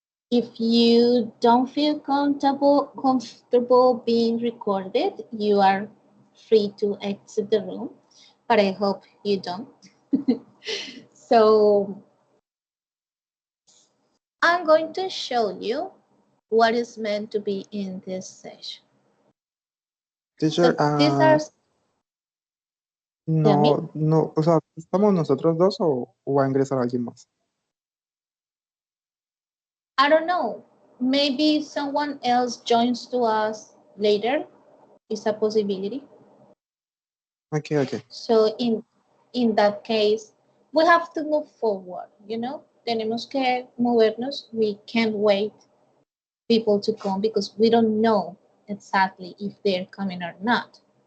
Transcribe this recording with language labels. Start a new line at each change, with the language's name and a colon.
English: If you don't feel comfortable being recorded, you are free to exit the room, but I hope you don't. So I'm going to show you what is meant to be in this session. Teacher, So these are, tell me,
Spanish: no, o sea, ¿estamos nosotros dos o va a ingresar alguien más?
English: I don't know, maybe someone else joins to us later. Is a possibility. Okay, okay. So in that case, we have to move forward, you know?
Spanish: Tenemos que movernos.
English: We can't wait people to come because we don't know exactly if they're coming or not.